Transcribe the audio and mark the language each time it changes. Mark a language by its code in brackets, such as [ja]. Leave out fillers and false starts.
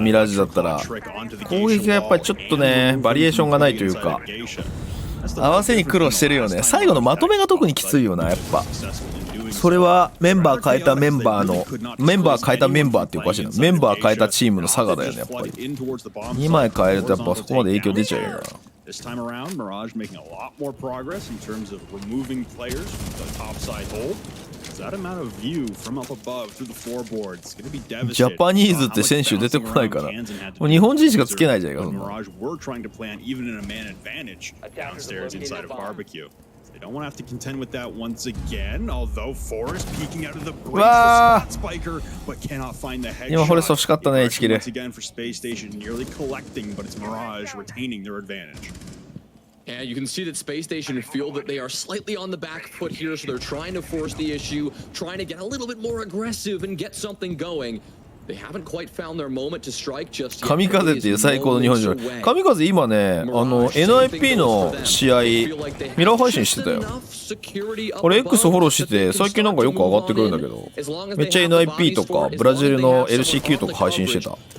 [ja] ミラージュだったら攻撃がやっぱりちょっとねバリエーションがないというか合わせに苦労してるよね。最後のまとめが特にきついよな。やっぱそれはメンバー変えたメンバーのメンバー変えたメンバーっておかしいな。メンバー変えたチームの差がだよねやっぱり。2枚変えるとやっぱそこまで影響出ちゃうよな。 [en] This time around, Mirage making a lot more progress in terms of removing players from the topside hold. That amount of view from up above through the floorboards is going to be devastating. [ja] ジャパニーズって選手出てこないから。もう日本人しかつけないじゃんかそんな。 [en] Mirage were trying to plan even in a man advantage downstairs inside of barbecue. They don't want to have to contend with that once again. Although Forrest peeking out of the break, the spot spiker, but cannot find the headshot. [ja] 今フォレスト欲しかったね1キル。 [en] Once again for Space Station nearly collecting, but it's Mirage retaining their advantage. And you can see that Space Station feel that they are slightly on the back foot here, so they're trying to force the issue, trying to get a little bit more aggressive and get something going. They haven't quite found their moment to strike just yet. [ja] 神風っていう最高の日本人。神風今ね、NIP の試合ミラー配信してたよ。俺 X フォローしてて最近なんかよく上がってくるんだけど、めっちゃ NIP とかブラジルの LCQ とか配信してた。